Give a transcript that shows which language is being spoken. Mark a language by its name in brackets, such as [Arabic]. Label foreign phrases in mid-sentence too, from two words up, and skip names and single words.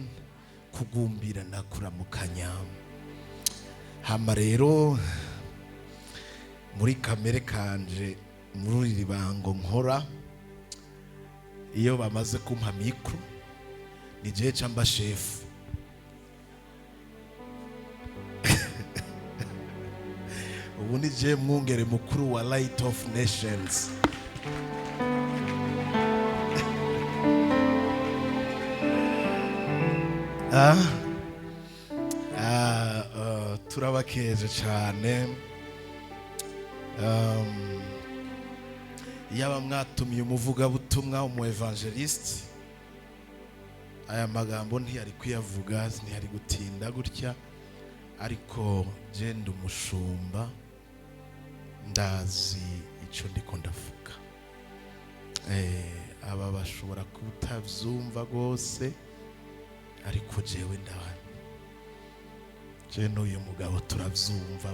[Rundi] Kugumbirana kuramukanya. Hama rero muri kamere kanje muri ribango nkora, iyo bamaze kumpa mikro ni je camba chef. Ubu ni je mwungere mukuru wa Light of Nations. Turabakeje cyane. Yaba mwatumiye umuvugabutumwa, umu evangelist, aya magambo ntiyari kuyavuga, ntiyari gutinda gutya, ariko je ndi umushumba, ndazi icyo ndiko ndavuga. Aba bashobora kutavyumva gose, ariko jewe ndabana. Je n'uyu mugabo turavyumva.